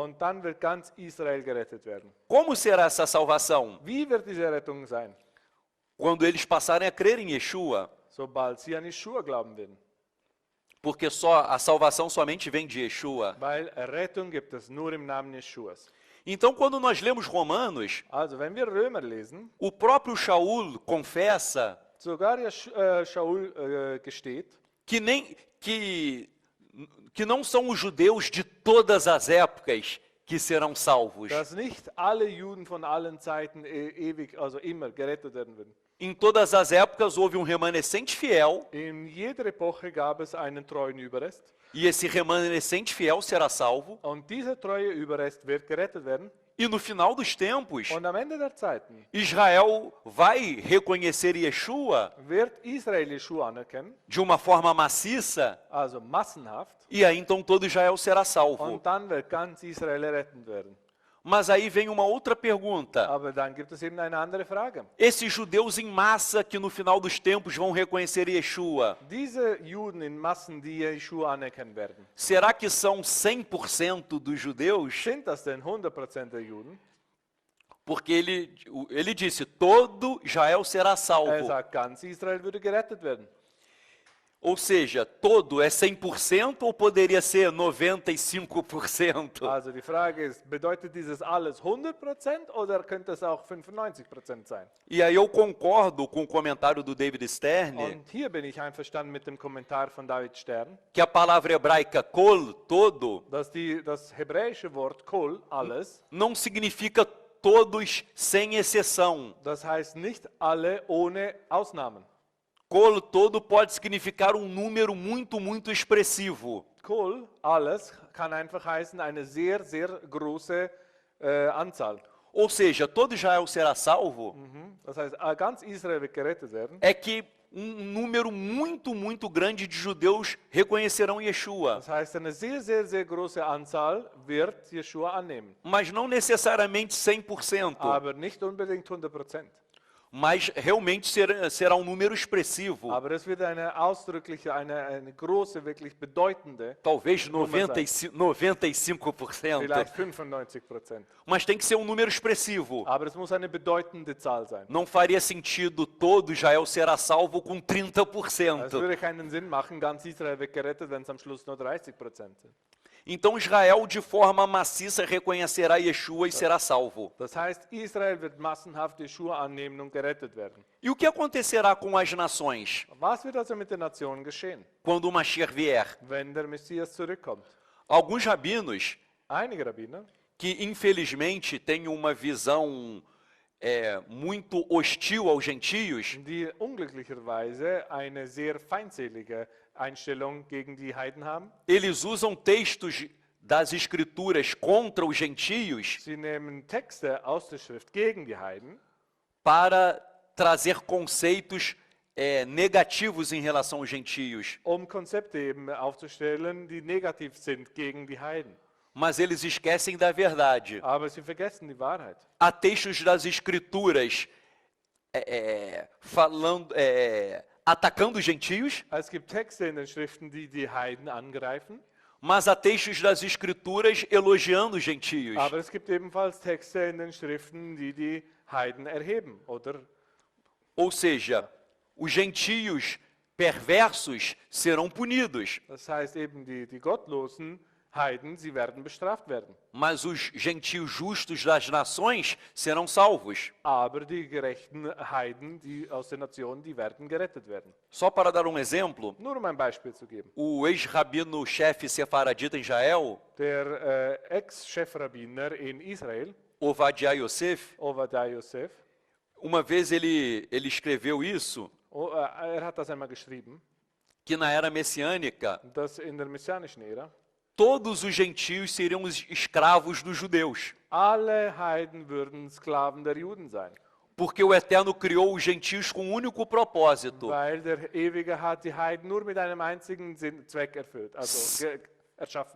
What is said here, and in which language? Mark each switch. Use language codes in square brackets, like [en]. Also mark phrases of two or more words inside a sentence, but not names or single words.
[de] Und dann wird ganz Israel gerettet werden. [pt] Como será essa salvação? [de] Wie wird diese Rettung sein? [pt] Quando eles passarem a crer em Yeshua. [de] Sobald sie an Jeschua glauben werden. [pt] Porque a salvação somente vem de Yeshua. [de] Weil Rettung gibt es nur im Namen Jeschuas. [pt] Então, quando nós lemos Romanos, [de] Also, wenn wir Römer lesen, [pt] o próprio Shaul confessa [de] sogar Shaul gesteht, [pt] que que não são os judeus de todas as épocas que serão salvos. [de] dass nicht alle Juden von allen Zeiten ewig, also immer gerettet werden würden. [pt] Em todas as épocas houve um remanescente fiel, [de] In jeder Epoche gab es einen treuen Überrest [pt] e esse remanescente fiel será salvo. [de] und dieser treue Überrest wird gerettet werden. [pt] E no final dos tempos, [de] Und am Ende der Zeiten [pt] Israel vai reconhecer Yeshua [de] wird Israel Jeschua anerkennen, [pt] de uma forma maciça, [de] also massenhaft, [pt] e aí então todo Israel será salvo. [de] und dann wird ganz Israel errettet werden. [pt] Mas aí vem uma outra pergunta. [de] Aber dann gibt es eben eine andere Frage. [pt] Esses judeus em massa que no final dos tempos vão reconhecer Yeshua, [de] Diese Juden in Massen, die Jeschua anerkennen werden, [pt] será que são 100% dos judeus? [de] sind das denn 100% der Juden? [pt] Porque ele disse, todo Israel será [de] Er [pt] salvo. [de] sagt, ganz Israel würde gerettet werden. [pt] Ou seja, todo é 100% ou poderia ser 95%? [de] Also die Frage ist, bedeutet dieses alles 100% oder könnte es auch 95% sein? [pt] E aí eu concordo com o comentário do David Stern, [de] Und hier bin ich einverstanden mit dem Kommentar von David Stern, [pt] que a palavra hebraica kol, todo, [de] dass das hebräische Wort kol, alles, [pt] não significa todos sem exceção. [de] das heißt nicht alle ohne Ausnahmen. [pt] Kol, todo pode significar um número muito expressivo. [de] Kol, alles, kann einfach heißen eine sehr, sehr große Anzahl. [pt] Ou seja, todo Israel será salvo, [de] Das heißt, ganz Israel wird gerettet werden. [pt] é que um número muito grande de judeus reconhecerão Yeshua. [de] Das heißt, eine sehr, sehr, sehr große Anzahl wird Jeschua annehmen. [pt] Mas não necessariamente 100%, [de] Aber nicht unbedingt 100%. [pt] mas realmente será um número expressivo. [de] Aber es wird eine ausdrückliche, eine große, wirklich bedeutende, [pt] Talvez 95%. [de] vielleicht 95%. [pt] Mas tem que ser um número expressivo. [de] Aber es muss eine bedeutende Zahl sein. [pt] Não faria sentido todo Israel será salvo com [de] Es [pt] 30%. [de] würde keinen Sinn machen, ganz Israel wird gerettet, wenn es am Schluss nur 30% sind. [pt] Então Israel de forma maciça reconhecerá Yeshua e será salvo. [de] Das heißt, Israel wird massenhaft Jeschua annehmen und gerettet werden. [pt] E o que acontecerá com as nações [de] Was wird also mit den Nationen geschehen, [pt] quando o Mashiach vier? [de] wenn der Messias zurückkommt? [pt] Alguns rabinos [de] Einige Rabbiner, [pt] que infelizmente têm uma visão muito hostil aos gentios, [de] die unglücklicherweise eine sehr feindselige Einstellung gegen die Heiden haben, [pt] eles usam textos das escrituras contra os gentios [de] sie nehmen Texte aus der Schrift gegen die Heiden, [pt] para trazer conceitos negativos em relação aos gentios. [de] Konzepte eben aufzustellen, die negativ sind gegen die Heiden. [pt] Mas eles esquecem da verdade. [de] Aber sie vergessen die Wahrheit. [pt] Há textos das escrituras atacando os gentios, [de] Es gibt Texte in den Schriften, die die Heiden angreifen, [pt] mas há textos das escrituras elogiando os gentios. [de] aber es gibt ebenfalls Texte in den Schriften, die die Heiden erheben, oder? [pt] Ou seja, os gentios perversos serão punidos, [de] Das heißt eben, die gottlosen Heiden, sie werden bestraft werden. [pt] mas os gentios justos das nações serão salvos. [de] Aber die gerechten Heiden, die aus den Nationen, die werden gerettet werden. [pt] Só para dar um exemplo, [de] Nur um ein Beispiel zu geben. [pt] o ex-rabino-chefe sefaradita em Israel, [de] Der Ex-Chefrabbiner in Israel, [pt] Ovadia Yosef, [de] Ovadiah Yosef, [pt] uma vez ele escreveu isso, [de] hat das einmal geschrieben, [pt] que na era messiânica, [de] dass in der messianischen Ära [pt] todos os gentios seriam os escravos dos judeus, [de] alle Heiden würden Sklaven der Juden sein, [pt] porque o Eterno criou os gentios com um único propósito, [de] weil der Ewige hat die Heiden nur mit einem einzigen Zweck erfüllt, also erschaffen.